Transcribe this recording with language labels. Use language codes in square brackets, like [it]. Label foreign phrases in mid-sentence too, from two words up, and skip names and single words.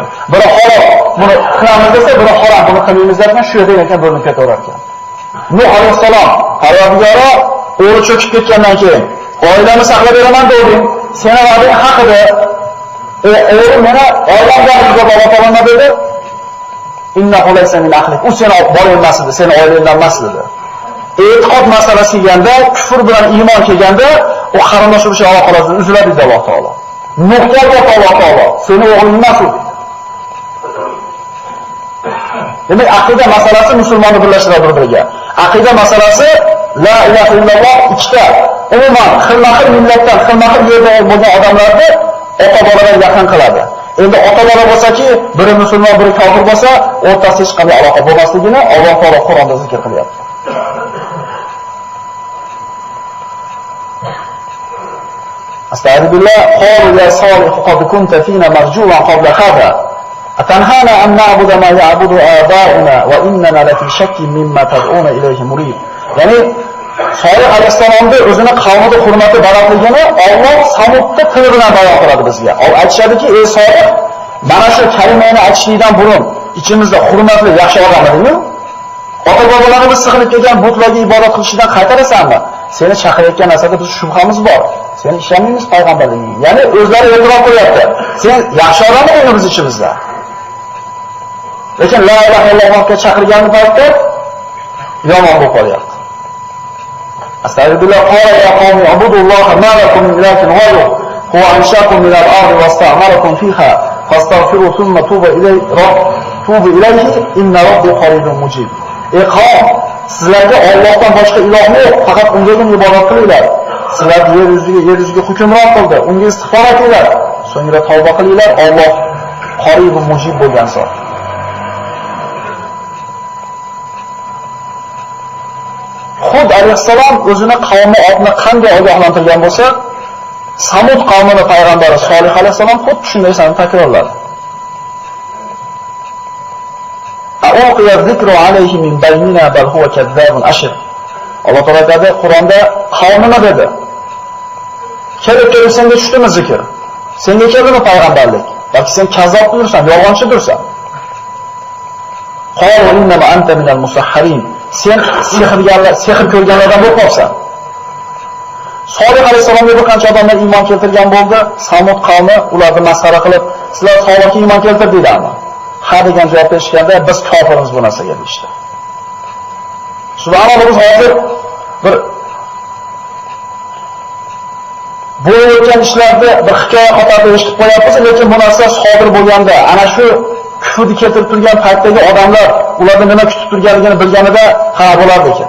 [uz] Biri harom buni qilamiz desa, biri harom buni qilmaymiz derkan, shu yerda ekan bo'linib ketaverar ekan. Nuh alayhissalom Parvardigoro o'g'li cho'kib ketgandan keyin oilamni saqlab beraman dedim. Seni va'dang haq edi. O'g'lim meni oilamdan uzib Alloh taolo nima dedi? [ar] إنه ليس من أهلك. [uz] U seni bola emas edi, seni oilangdan emas dedi. E'tiqod masalasi kelganda, kufr bilan iymon kelganda, u qarindosh urushi aloqalari uziladi dedi Alloh taolo. Nuhga Alloh taolo, seni o'g'ling emas u. Demak, aqida masalasi musulmonni birlashtiradi bir-biriga. Aqida masalasi [ar] لا إله إلا الله [uz] ikkita. Umuman xilma-xil millatdan, xilma-xil yerda bo'lgan odamlarni ota-bolalar yaqin qiladi. Endi ota-bola bo'lsa-ki, biri musulmon, biri kofir bo'lsa, o'rtasida hech qanday aloqa bo'lmasligini Alloh taolo Qur'onda zikr qilyapti. [ar] أستعذ بالله قالوا يا صالح قد كنت فينا مرجوا قبل هذا أتنهانا أن نعبد ما يعبد آباؤنا وإننا لفي شك مما تدعون إليه مريب. [uz] يعني Solih alayhissalomda o'zini qavmida hurmati balandligini Alloh Samudda tili bilan bayon qiladi bizga. Aytishadiki, ey Solih, mana shu kalimani aytishlikdan burun ichimizda hurmatli yaxshi odam edingmi? Ota-bobolarimiz sig'inib kelgan butlarga ibodat qilishdan qaytarasanmi? Seni chaqirayotgan narsada biz shubhamiz bor. Seni ishonmaymiz payg'ambarligingga. Ya'ni o'zlari e'tirof qilyapti. Sen yaxshi odam eding biz ichimizda. Lekin [ar] لا إله إلا اللهga [uz] chaqirgan paytda yomon bo'lib qolyapti. [ar] أستغفر الله قال يا قوم اعبدوا الله ما لكم من إله غيره هو أنشأكم من الأرض واستعمركم فيها فاستغفروا ثم توبوا إليه إن ربي قريب مجيب. [uz] Ey qavm, Sizlarga Allohdan boshqa iloh yo'q, faqat Ungagina ibodat qilinglar. Sizlar yer yuziga hukmron qildi, unga istig'for etinglar. So'ngra tavba qilinglar. Alloh qorib va mujib bo'lgan zot. Hud alayhissalom o'zini qavmi otni qanday ogohlantirgan bo'lsa, Samud qavmining payg'ambari Solih alayhissalom xuddi shunday narsani takrorladi. [ar] أؤلقي الذكر عليه من بيننا بل هو كذاب أشر. [uz] Alloh taolo aytadi Qur'onda qavmi nima dedi? Kelib senga tushdimi zikr? Senga keldimi payg'ambarlik? Balki sen kazzob bo'lursan, yolg'onchidirsan. [ar] قالوا إن أنت من المسحرين. [uz] Sen sehr ko'rganlardan bo'libsan. Solih alayhisalomga bir qancha odamlar iymon keltirgan bo'ldi. Samud qavmi ularni masxara qilib, sizlar Solihga iymon keltirdinglarmi? Ha degan javob berishganda biz kofirmiz bu narsaga deyishdi. Subhanalloh, biz hozir bir bo'lib o'tgan ishlarda bir hikoya qatorida eshitib qo'yapmiz, lekin bu narsa sodir bo'lganda, ana shu kufrni keltirib turgan paytdagi odamlar ularni nima kutib turganligini bilganida ha bo'lardi ekan.